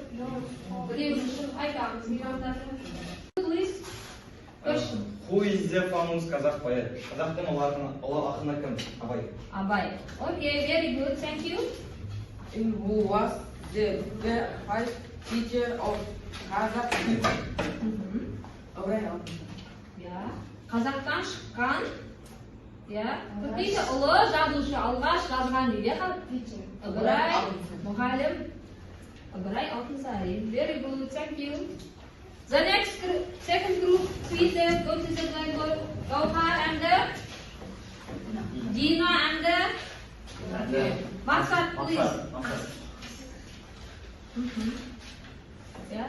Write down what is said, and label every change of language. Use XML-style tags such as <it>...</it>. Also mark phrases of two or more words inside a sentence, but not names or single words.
<en>No. I can't. You don't have to. Please. Question. Who is the famous Kazakh poet?</en> <kk>Қазақтың ұлы ақыны кім? Абай.</kk> <en>Abay. Okay, very good. Thank you. Who was the first teacher of Kazakh? Yeah.</en> <kk>Қазақтан шыққан.</kk> <en>Yeah.</en> <kk>Көптейді ұлы жазушы алғаш жазған дейді. Ыбырай, мұғалім. Ыбырай Алтынсарин.</kk> <en>Very good. Thank you. The next second group, please go to the blackboard. Gauhar and Dina and Maksat, please. Yeah.</en>